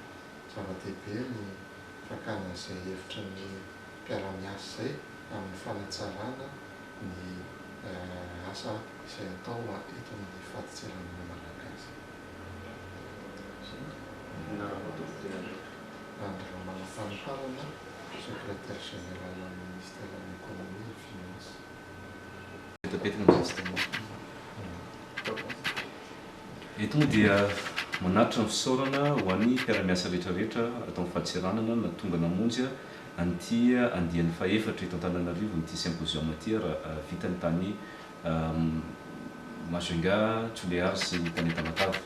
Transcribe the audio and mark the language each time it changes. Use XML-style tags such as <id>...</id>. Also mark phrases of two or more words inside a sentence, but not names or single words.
<mg>Zava-dehibe ny fakana izay hevitra ny mpiara-miasa izay amin'ny fanatsarana ny asa izay atao eto amin'ny fahadiseranana malagasy. Andra Manafaniparana,</mg> <fr>secrétaire général au ministère de l'économie et des finances.</fr> <mg>Eto dia manaritra ny fisaorana ho an'ny mpiara-miasa rehetrarehetra atao amin'ny fahadiseranana na tonga namonjy an'ity andiany faefatra eto Antananarivo n'ity symposium ity raha vita ny tany Majunga, Toliara sy ny tany Tamatave.</mg>